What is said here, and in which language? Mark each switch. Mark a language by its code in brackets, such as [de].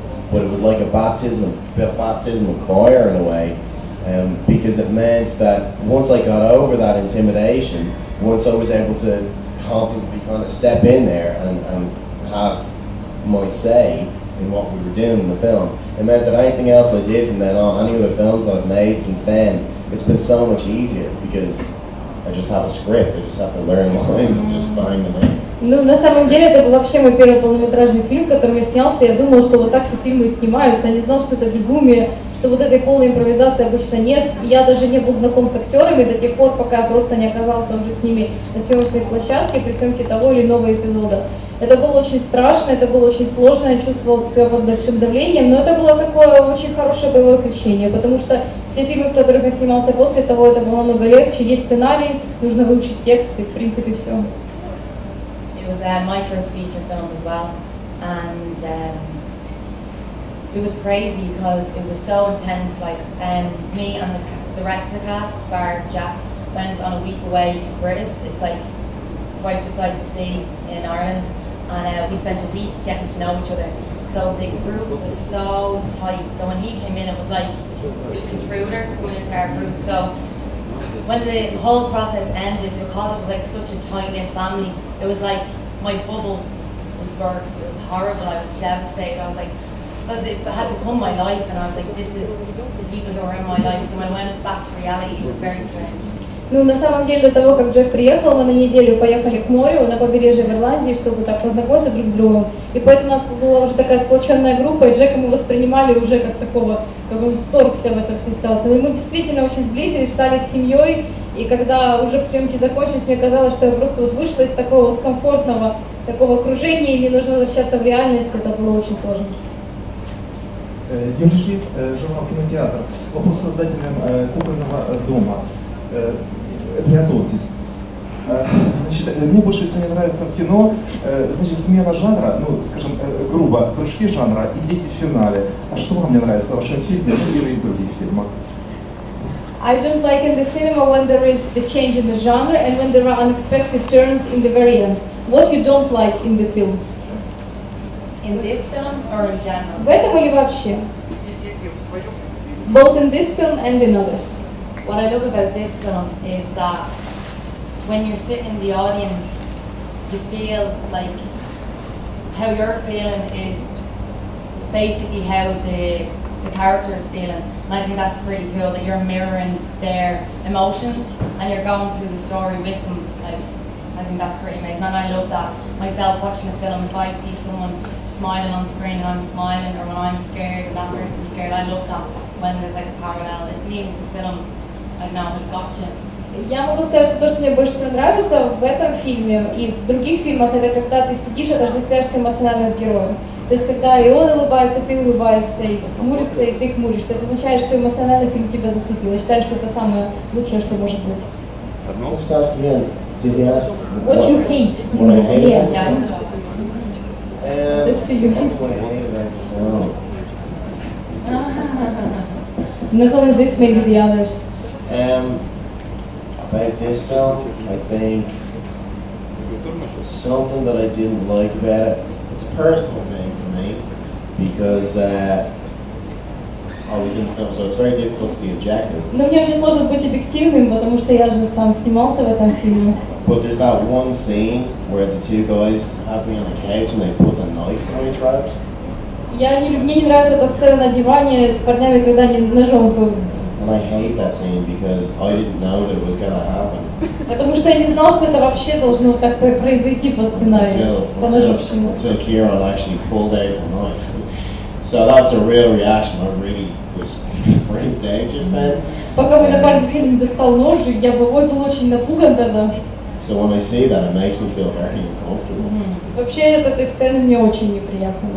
[en] But it was like a baptism of fire in a way, because it meant that once I got over that intimidation, once I was able to confidently kind of step in there and have my say in what we were doing in the film, it meant that anything else I did from then on, any other films that I've made since then, it's been so much easier because I just have a script, I just have to learn lines and just find them in. [ru] Ну, на самом деле, это был вообще мой первый полнометражный фильм, в котором я снялся. Я думала, что вот так все фильмы снимаются. Я не знала, что это безумие, что вот этой полной импровизации обычно нет. И я даже не был знаком с актерами до тех пор, пока я просто не оказался уже с ними на съемочной площадке при съемке того или иного эпизода. Это было очень страшно, это было очень сложно, я чувствовала себя под большим давлением, но это было такое очень хорошее боевое приключение, потому что все фильмы, в которых я снимался после того, это было намного легче. Есть сценарий, нужно выучить текст и в принципе все. [en] It was my first feature film as well, and it was crazy because it was so intense. Like me and the rest of the cast, bar Jack, went on a week away to Britain. It's like right beside the sea in Ireland, and we spent a week getting to know each other. So the group was so tight. So when he came in, it was like this intruder coming into our group. So when the whole process ended, because it was like such a tight-knit family, it was like my bubble was burst. It was horrible. I was devastated. I was like, because it had become my life, and I was like, this is the people who are in my life. So when I went back to reality, it was very strange. [ru] Ну, на самом деле, до того, как Джек приехал, мы на неделю поехали к морю, на побережье в Ирландии, чтобы так познакомиться друг с другом. И поэтому у нас была уже такая сплоченная группа, и Джека мы воспринимали уже как такого, как он вторгся в эту всю ситуацию. И мы действительно очень сблизились, стали семьей, и когда уже съемки закончились, мне казалось, что я просто вот вышла из такого вот комфортного такого окружения, и мне нужно возвращаться в реальность, это было очень сложно. Юлия Швец, журнал «Кинотеатр». Вопрос создателям «Кукольного дома». Приготовьтесь. Значит, мне больше всего не нравится в кино, значит, смена жанра, ну, скажем, грубо, прыжки жанра и дети в финале. А что вам не нравится в вашем фильме или в других фильмах? [en] I don't like in the cinema when there is the change in the genre and when there are unexpected turns in the very end. What you don't like in the films? In this film or in general? [ru] В этом или вообще? [en] Both in this film and in others. What I love about this film is that when you're sitting in the audience, you feel like how you're feeling is basically how the character is feeling. And I think that's pretty cool, that you're mirroring their emotions and you're going through the story with them. Like, I think that's pretty amazing. And I love that myself watching a film. If I see someone smiling on screen and I'm smiling, or when I'm scared and that person's scared, I love that when there's like a parallel. It means the film, like, now has got you. [ru] Я могу сказать, что то, что мне больше всего нравится в этом фильме и в других фильмах, это когда ты сидишь и отождествляешься эмоционально с героем. То есть, когда и он улыбается, ты улыбаешься, и хмурится, и ты хмуришься. Это означает, что эмоционально фильм тебя зацепил. Я считаю, что это самое лучшее, что может быть. [en] What you hate? What I hate? Yeah, That's to you. What I hate about the film. Not only this, maybe the others. About this film, I think something that I didn't like about it, it's a personal thing for me, because I was in the film, so it's very difficult to be objective. [ru] Но мне очень сложно быть объективным, потому что я же сам снимался в этом фильме. [en] But there's that one scene where the two guys have me on the couch and they put a knife to my throat. [ru] Мне не нравится эта сцена на диване с парнями, когда они ножом. [en] And I hate that scene because I didn't know that it was going to happen. [ru] Потому что я не знал, что это вообще должно так произойти по сценарию, по ножовщине. [en] Until Kieran actually pulled out the knife. So that's a real reaction. I really was freaked out just then. [ru] Пока мы на паре сидели, достал нож, я был очень напуган тогда. [en] So when I see that, it makes me feel very uncomfortable. [ru] Вообще от этой сцены мне очень неприятно.